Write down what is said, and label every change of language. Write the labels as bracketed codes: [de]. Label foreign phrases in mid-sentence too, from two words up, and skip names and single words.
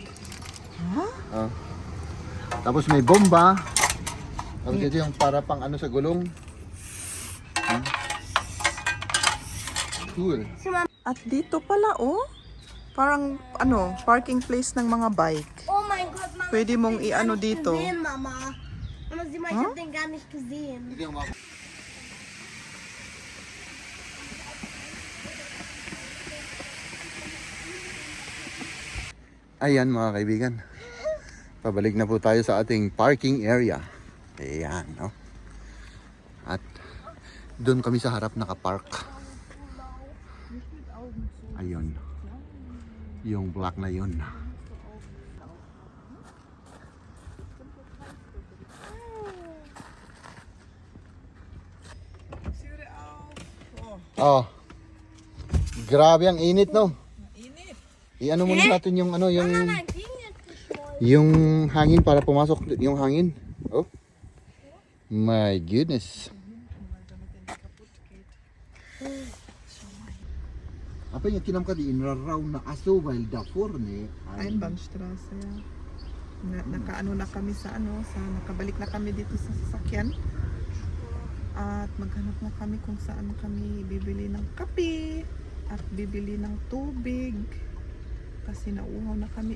[tl] Ha? Oh. Tapos may bomba. Tapos ito yung para pang ano sa gulong. Hmm? Cool. At dito pala, oh. Parang, ano, [en] parking place [tl] ng mga bike. [de] Oh mein Gott, Mama. [tl] Pwede [de] ich hab [tl] mong [de] den gar [tl] i-ano [de] nicht [tl] dito. [de] Gesehen, Mama. Mama, sieh mal, ich Huh? hab den gar nicht gesehen. [tl] Ito yung mga... Ayan mga kaibigan. Pabalik na po tayo sa ating [en] parking area. [tl] Ayan, no? At doon kami sa harap nakapark. Ayun. Yung black na yun. Oh. Grabe ang init, no? Init. I-ano muna natin yung ano, yung [de] Nein, ging jetzt nicht voll. [tl] yung hangin para pumasok yung hangin. [en] Oh. My goodness. Apa yung kinamka di inraraw na aso while the forne ay [de] Einbahnstraße, ja. [tl] Nakaano na kami sa ano, nakabalik na kami dito sa sasakyan. At maghanap na kami kung saan kami bibili ng kape at bibili ng tubig. Kasi nauhaw na kami.